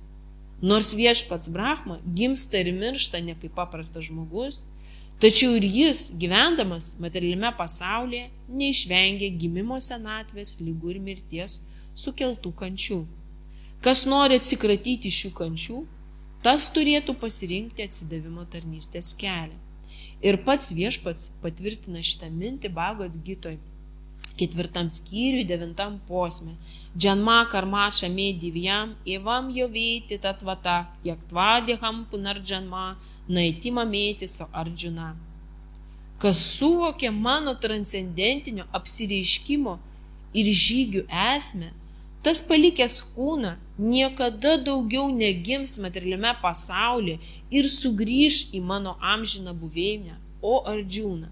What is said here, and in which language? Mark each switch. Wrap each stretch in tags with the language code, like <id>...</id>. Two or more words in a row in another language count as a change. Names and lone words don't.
<lt>Nors viešpats Brahma gimsta ir miršta ne kaip paprastas žmogus, tačiau ir jis, gyvendamas materialiame pasaulyje, neišvengia gimimo, senatvės, ligų ir mirties sukeltų kančių. Kas nori atsikratyti šių kančių, tas turėtų pasirinkti atsidavimo tarnystės kelią. Ir pats viešpats patvirtina šitą mintį Bhagavad Gitoj. 4 skyriui 9 posme.</lt> <sa>जन्म कर्म च मे दिव्यम्, एवं यो वेत्ति तत्त्वतः, त्यक्त्वा देहं पुनर्जन्म, नैति मामेति सोऽर्जुन.</sa> <lt>Kas suvokė mano transcendentinio apsireiškimo ir žygių esmę, tas palikęs kūną niekada daugiau negims materialiame pasaulyje ir sugrįš į mano amžiną buveinę, o Arjuna.</lt>